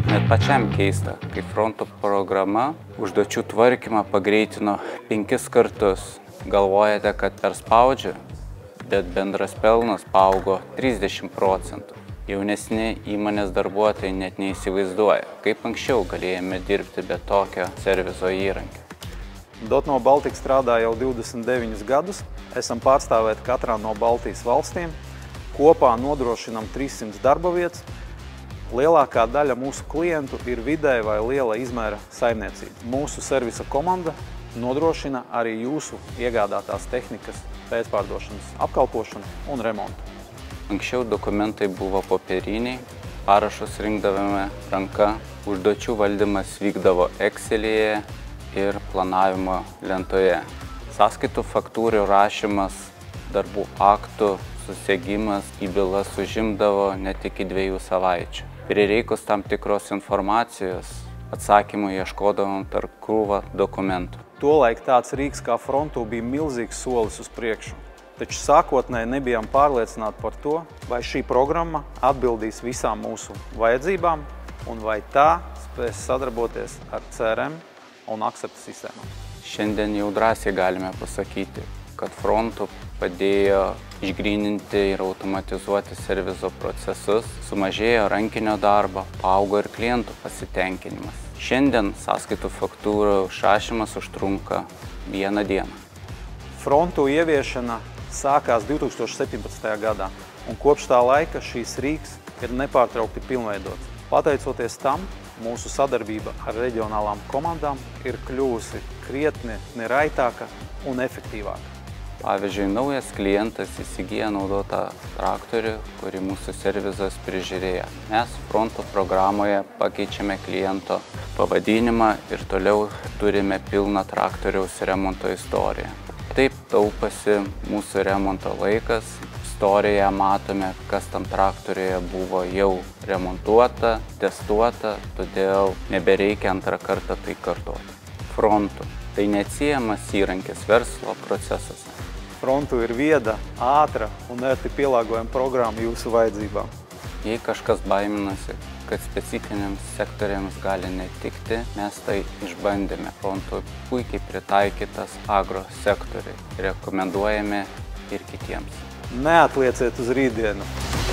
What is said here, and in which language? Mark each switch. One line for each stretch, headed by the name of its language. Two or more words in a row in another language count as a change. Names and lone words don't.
Lithuanian: pačiam keista, kai fronto programa užduočių tvarkymą pagreitino 5 kartus. Galvojate, kad perspaudžia, bet bendras pelnas paaugo 30%. Jaunesni įmonės darbuotojai net neįsivaizduoja, kaip anksčiau galėjome dirbti be tokio serviso įrankio.
Latvian: Dotno Baltika strādā jau 29 gadus. Esam pārstāvēti katrā no Baltijas valstīm. Kopā nodrošinam 300 darba vietas. Lielākā daļa mūsu klientu ir vidēja vai liela izmēra saimniecība. Mūsu servisa komanda nodrošina arī jūsu iegādātās tehnikas pēcpārdošanas apkalpošanu un remontu.
Lithuanian: Anksčiau dokumentai buvo popieriniai, parašus rinkdavome ranka, užduočių valdymas vykdavo Excel'yje ir planavimo lentoje. Sąskaitų faktūrų rašymas, darbų aktų susiegimas į bylas užimdavo net iki 2 savaičių. Prireikus tam tikros informacijos, atsakymų ieškodavom tarp krūvą dokumentų.
Latvian: Tolaik tāds rīks kā frontu bija milzīgs solis uz priekšu. Taču sākotnēji nebijām pārliecināti par to, vai šī programma atbildīs visām mūsu vajadzībām un vai tā spēs sadarboties ar CRM un akcepta sistēmām.
Lithuanian: Šiandien jau drąsiai galime pasakyti, kad frontu padėjo išgryninti ir automatizuoti serviso procesus, sumažėjo rankinio darbo, paaugo ir klientų pasitenkinimas. Šiandien sąskaitų faktūrų išrašymas užtrunka 1 dieną.
Latvian: Frontu ieviešana sākās 2017. gadā, un kopš tā laika šīs rīks ir nepārtraukti pilnveidots. Pateicoties tam, mūsu sadarbība ar reģionālām komandām ir kļuvusi krietni neraitāka un efektīvāka.
Lithuanian: Pavyzdžiui, naujas klientas įsigyja naudotą traktorių, kurį mūsų servizas prižiūrėjo. Mes fronto programoje pakeičiame kliento pavadinimą ir toliau turime pilną traktoriaus remonto istoriją. Taip taupasi mūsų remonto laikas. Istorijoje matome, kas tam traktoriuje buvo jau remontuota, testuota, todėl nebereikia antrą kartą tai kartoti. Frontu – tai neatsiejamas įrankis verslo procesuose.
Latvian: Frontu ir vieda, ātra un ērti pielāgojama programma jūsu vajadzībām.
Lithuanian: Jei kažkas baiminasi, kad specifiniams sektoriams gali netikti, mes tai išbandėme. Frontu puikiai pritaikytas agro sektoriai. Rekomenduojame ir kitiems.
Latvian: Neatlieciet uz rītdienu!